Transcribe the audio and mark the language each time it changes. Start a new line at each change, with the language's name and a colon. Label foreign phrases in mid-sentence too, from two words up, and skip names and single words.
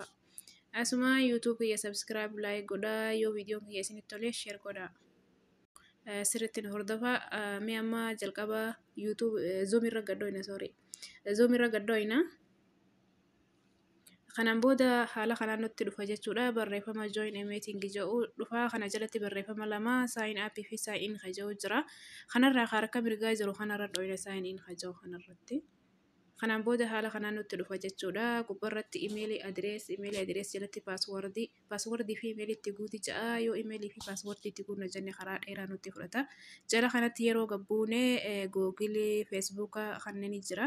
Oromo: Asuma YouTube kiyya
English: subscribe like
Oromo: godhaa yoo viidiyoon kiyya isinitti tole share godhaa. Sirriitti nu hordofa. Mee amma jalqaba YouTube zoom irra gadhoina sorry. Zoom irra gadhoina. Kanaan booda haala kanaan nutti dhufa jechuudha. Barreeffama
English: join a meeting
Oromo: jedhu dhufa. Kana jalatti barreeffama lama
English: sign up
Oromo: fi
English: sign in
Oromo: jedhu jira. Kanarraa harka mirgaa jiru kanarra dhoyina
English: sign in
Oromo: jedhu kanarratti. Kanaan booda haala kanaan nutti dhufa jechuudha. Gubbarratti
English: email address
Oromo: jalatti passwordii fi email itti guuti ja'a. Yoo email fi passwordii itti guunna jenne karaa dheeraa nutti fudhata. Jala kanatti yeroo gabbuune Google, Facebook kanneen jira.